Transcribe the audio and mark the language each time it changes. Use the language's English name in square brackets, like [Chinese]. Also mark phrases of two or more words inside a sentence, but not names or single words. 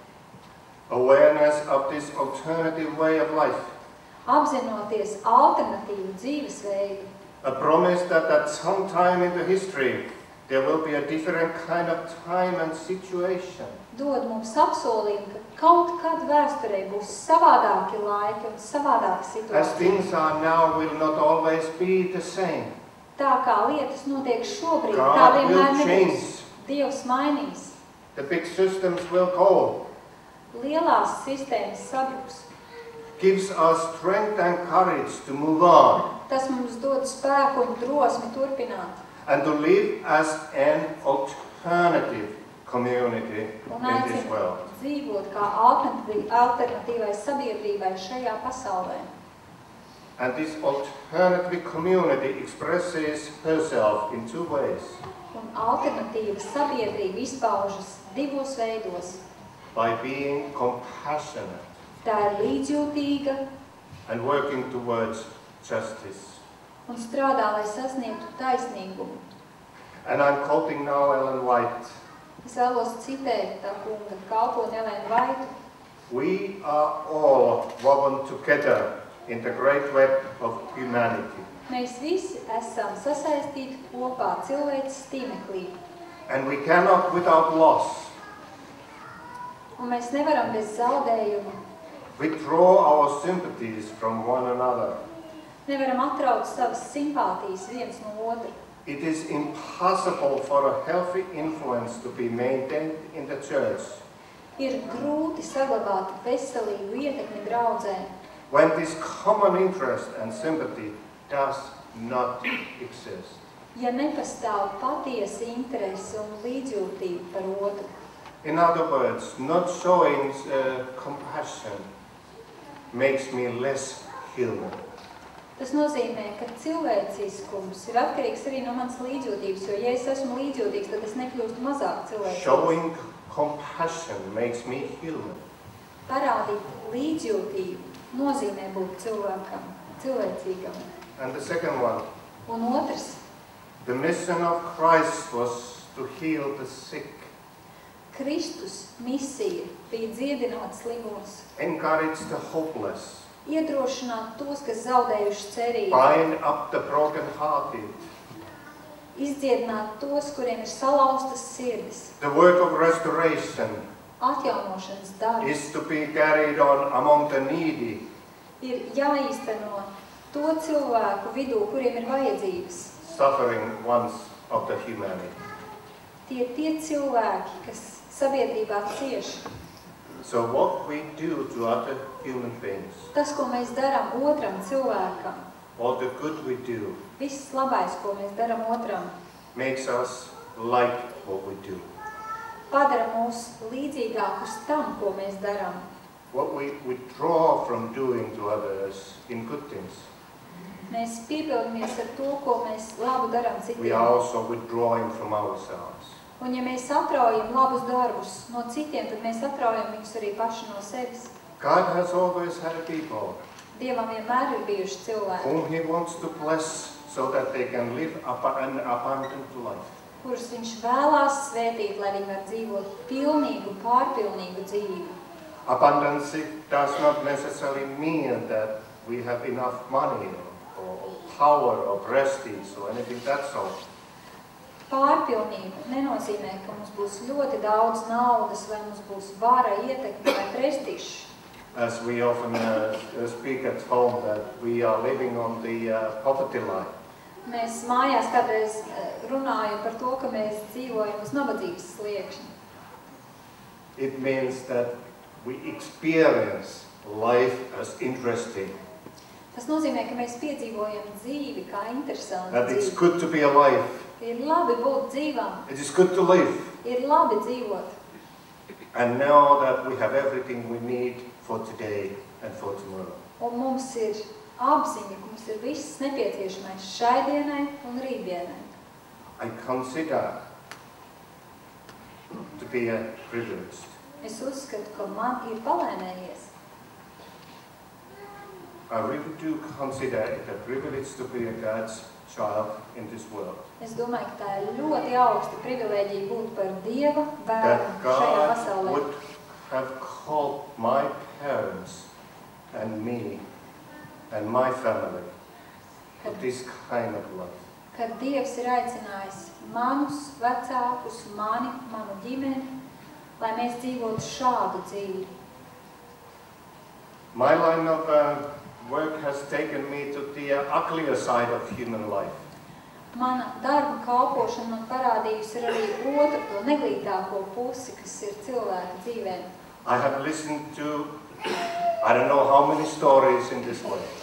[English] Awareness of this alternative way of life. [Latvian] Apzinoties alternatīvu dzīvesveidu, [English] A promise that at some time in the history there will be a different kind of time and situation. [Latvian] dod mums apsolījumu, ka kaut kad vēsturē būs savādāki laiki un savādāka [English] As [Latvian] situācija. [English] things are now will not always be the same. [Latvian] Tā kā lietas notiek šobrīd, [English] God [Latvian] tā vienmēr [English] will [Latvian] nebūs. [English] change. [Latvian] Dievs mainīs. [English] The big systems will go. [Latvian] Lielās sistēmas sabruks. [English] Gives us strength and courage to move on [Latvian] Tas mums dod spēku un drosmi turpināt. [English] and to live as an alternative community [Latvian] Un [English] in this [Latvian] aicina [English] world. [Latvian] dzīvot kā alternatīvai sabiedrībai šajā pasaulē. [English] And this alternative community expresses herself in two ways. [Latvian] Un alternatīva sabiedrība izpaužas divos veidos. [English] By being compassionate [Latvian] Tā ir līdzjūtīga [English] and working towards justice. [Latvian] un strādā, lai sasniegtu taisnīgumu. [English] And I'm quoting now Ellen White. [Latvian] Es vēlos citēt tā kunga kalponi Elēnu Vaitu. [English] We are all woven together in the great web of humanity. [Latvian] Mēs visi esam sasaistīti kopā cilvēces tīmeklī. [English] And we cannot without loss [Latvian] Un mēs nevaram bez zaudējuma, [English] withdraw our sympathies from one another. [Latvian] nevaram atraut savas simpātijas viens no otra. [English] It is impossible for a healthy influence to be maintained in the church [Latvian] Ir grūti saglabāt veselīgu ietekmi draudzē, [English] when this common interest and sympathy does not exist. [Latvian] ja nepastāv patiesa interese un līdzjūtība par otru. [English] In other words, not showing compassion makes me less human. [Latvian] Tas nozīmē, ka cilvēciskums ir atkarīgs arī no manas līdzjūtības, jo ja es esmu līdzjūtīgs, tad es nekļūstu mazāk cilvēcisks. [English] Showing compassion makes me human. [Latvian] Parādīt līdzjūtību nozīmē būt cilvēkam, cilvēcīgam. [English] And the second one, [Latvian] Un otrs, [English] the mission of Christ was to heal the sick, [Latvian] Kristus misija bija dziedināt slimos, [English] encourage the hopeless, [Latvian] iedrošināt tos, kas zaudējuši cerību, [English] bind up the brokenhearted. [Latvian] izdziedināt tos, kuriem ir salauztas sirdis. [English] The work of restoration [Latvian] Atjaunošanas darbs [English] is to be carried on among the needy, [Latvian] ir jāīsteno to cilvēku vidū, kuriem ir vajadzības. [English] suffering ones of the humanity. [Latvian] Tie cilvēki, kas sabiedrībā cieš. [English] So what we do to other human beings, [Latvian] Tas, ko mēs darām otram cilvēkam, [English] all the good we do, [Latvian] viss labais, ko mēs darām otram, [English] makes us like what we do. [Latvian] padara mūs līdzīgākus tam, ko mēs darām. [English] What we withdraw from doing to others in good things, [Latvian] Mēs piepildamies ar to, ko mēs labu darām [English] we [Latvian] citiem. [English] are also withdrawing from ourselves. [Latvian] Un ja mēs atraujam labus darbus no citiem, tad mēs atraujam viņus arī paši no sevis. [English] God has always had people [Latvian] Dievam vienmēr ir bijuši cilvēki, [English] whom He wants to bless so that they can live an abundant life. [Latvian] kurus viņš vēlās svētīt, lai viņi var dzīvot pilnīgu, pārpilnīgu dzīvi. [English] Abundance does not necessarily mean that we have enough money or power or prestige or anything that sort. [Latvian] Pārpilnība nenozīmē, ka mums būs ļoti daudz naudas, vai mums būs vara, ietekme vai prestižs. [English] As we often speak at home, that we are living on the poverty line. [Latvian] Mēs mājās kādreiz runājam par to, ka mēs dzīvojam uz nabadzības sliekšņa. [English] It means that we experience life as interesting. [Latvian] Tas nozīmē, ka mēs piedzīvojam dzīvi kā interesantu [English] That it's [Latvian] dzīvi. [English] good to be alive. [Latvian] Ir labi būt dzīvam, [English] It is good to live. [Latvian] ir labi dzīvot. [English] And know that we have everything we need for today and for tomorrow. [Latvian] Un mums ir apziņa, ka mums ir viss nepieciešamais šai dienai un rītdienai. [English] I consider to be privileged. [Latvian] Es uzskatu, ka man ir palēmējies. [English] I really do consider it a privilege to be a God's child in this world. [Latvian] Es domāju, ka tā ir ļoti augsta privilēģija būt par Dieva bērnu [English] That [Latvian] šajā [English] God [Latvian] pasaulē. [English] would have called my parents and me and my family to this kind of life. [Latvian] Kad Dievs ir aicinājis manus vecākus, manu ģimeni, lai mēs dzīvotu šādu dzīvi. [English] My line of work has taken me to the uglier side of human life. [Latvian] Mana darba kalpošana man parādījusi ir arī otru, to neglītāko pusi, kas ir cilvēka dzīvēm. [English] I have listened to, I don't know how many stories in this life.